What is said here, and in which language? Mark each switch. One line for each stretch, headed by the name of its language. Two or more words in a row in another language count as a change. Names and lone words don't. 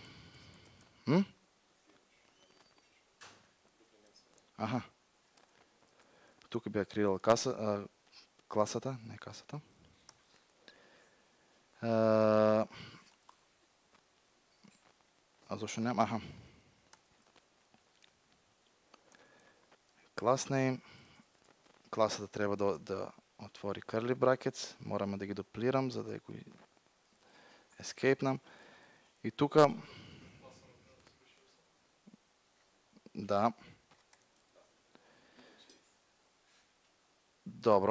Bulgarian: Аха. Тук би креирал класата, не касата. А защо няма? Аха.
English: Class name.
Bulgarian: Класата трябва да отвори
English: curly brackets.
Bulgarian: Morаме да ги дуплирам, за да го escape-нам. И тук... Да. Добро.